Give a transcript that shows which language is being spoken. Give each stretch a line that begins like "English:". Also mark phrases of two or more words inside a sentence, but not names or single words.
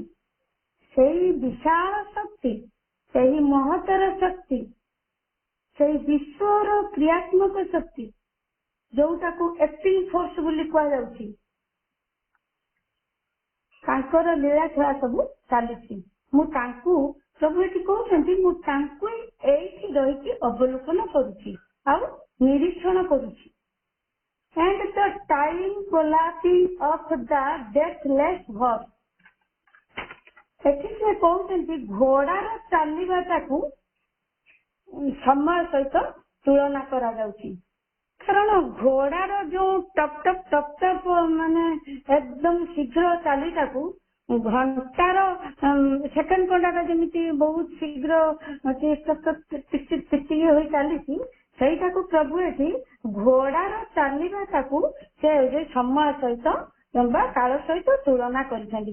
Odia: ସେଇ ବିଶାଳ ଶକ୍ତି, ସେହି ମହତର ଶକ୍ତି, ସେଇ ବିଶ୍ୱର କ୍ରିୟାତ୍ମକ ଶକ୍ତି ଯୋଉଟାକୁ
English: acting force
Odia: ବୋଲି କୁହାଯାଉଛି, ତାଙ୍କର ଲୀଳା ଖେଳା ସବୁ ଚାଲିଛି। ମୁଁ ତାଙ୍କୁ, ପ୍ରଭୁ ଏଠି କହୁଛନ୍ତି, ମୁଁ ତାଙ୍କୁ ଏଇଠି ରହିକି ଅବଲୋକନ କରୁଛି ଆଉ ନିରୀକ୍ଷଣ କରୁଛି।
English: And the time collapsing of the deathless horse।
Odia: ଏଠି ସେ କହୁଛନ୍ତି ଘୋଡାର ଚାଲିବାଟାକୁ ସମୟ ସହିତ ତୁଳନା କରାଯାଉଛି। କାରଣ ଘୋଡାର ଯୋଉ ଟପ୍ ଟପ୍ ଟପ୍ ଟପ୍ ମାନେ ଏକଦମ ଶୀଘ୍ର ଚାଲିଟାକୁ ଘଣ୍ଟାର ସେକେଣ୍ଡ ଘଣ୍ଟାଟା ଯେମିତି ବହୁତ ଶୀଘ୍ର ଟିକି ହୋଇ ଚାଲିଛି, ସେଇଟାକୁ ପ୍ରଭୁ ଏଠି ଘୋଡାର ଚାଲିବାଟାକୁ ସେ ସମୟ ସହିତ ବା କାଳ ସହିତ ତୁଳନା କରିଛନ୍ତି।